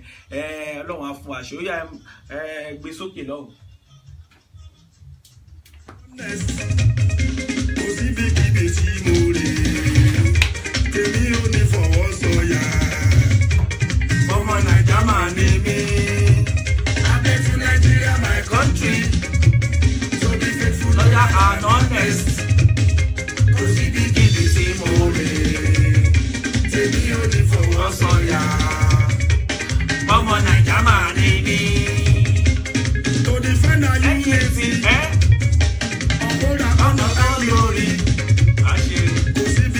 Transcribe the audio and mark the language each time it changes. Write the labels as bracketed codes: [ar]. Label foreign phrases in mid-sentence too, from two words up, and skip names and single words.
[yo] Ọlọ́run á fún àṣẹ. Ó yá gbé sókè lọ́hùn. Kò sí bíbí tí mo rè, tèmi ò ní fọwọ́ sọ̀yà. Ọmọ Naija máa ní mí. [en] Abẹ́ to Nigeria my country. So be faithful, loyal and honest. [yo] Kò sí bíbí tí mo rè, tèmi ò ní fọwọ́ sọ̀yà. Ọmọ Naija máa ní mí. [en] To defend our unity. [yo] Kò sí